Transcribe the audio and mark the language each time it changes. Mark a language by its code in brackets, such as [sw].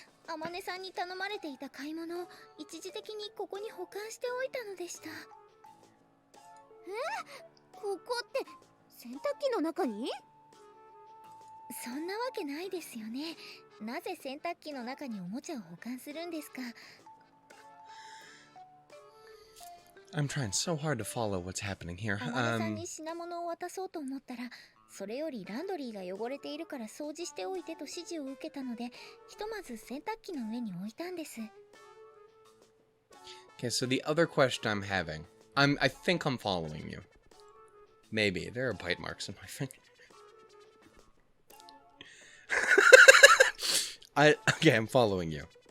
[ja] アマネさんに頼まれていた買い物を一時的にここに保管しておいたのでした。ここって洗濯機の中に？そんなわけないですよね。なぜ洗濯機の中におもちゃを保管するんですか？ [en] I'm trying so hard to follow what's happening here. [ja] アマネさんに品物を渡そうと思ったら、それよりランドリーが汚れているから掃除しておいてと指示を受けたので、ひとまず洗濯機の上に置いたんです。 [en] Okay, so the other question I'm having, I think I'm following you. Maybe there are bite marks in my finger. Okay, I'm following you.